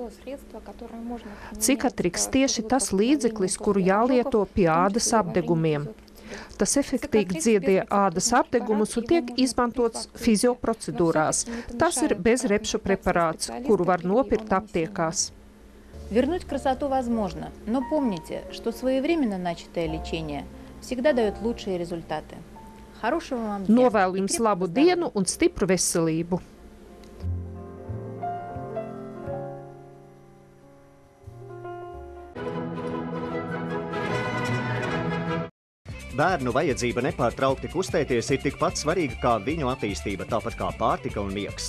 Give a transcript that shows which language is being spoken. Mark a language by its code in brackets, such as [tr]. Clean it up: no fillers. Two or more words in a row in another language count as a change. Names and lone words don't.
[lv] Cicatrix tieši tas līdzeklis, kuru jālieto pie ādas apdegumiem. Tas efektīvi dziedē ādas apdegumus un tiek izmantots fizioprocedūrās. Tas ir bezrepšu preparāts, kuru var nopirkt aptiekās. [ru] Вернуть красоту возможно, но помните, что своевременно начатое лечение всегда дает лучшие результаты. Хорошего вам дня. [lv] Novēlu jums labu dienu un stipru veselību. Bērnu vajadzība nepārtraukti kustēties ir tikpat svarīga kā viņu attīstība, tāpat kā pārtika un miegs.